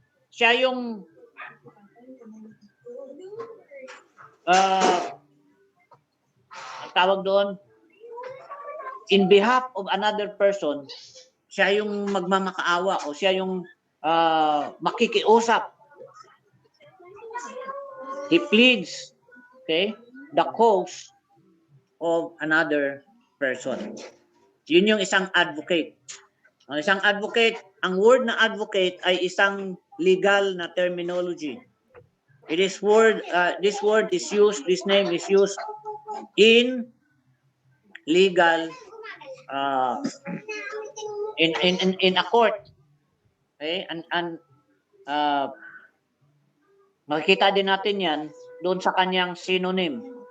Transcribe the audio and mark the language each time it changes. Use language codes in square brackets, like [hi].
[tl] Siya yung tawag doon, [en] in behalf of another person, [tl] siya yung magmamakaawa o siya yung makikiusap. [en] He pleads, okay, the cause of another person. [tl] Yun yung isang advocate. Ang isang advocate, ang word na advocate ay isang legal na terminology. [en] This word is used, this name is used in legal in a court. [tl] Okay? And makikita din natin yan doon sa kanyang synonym.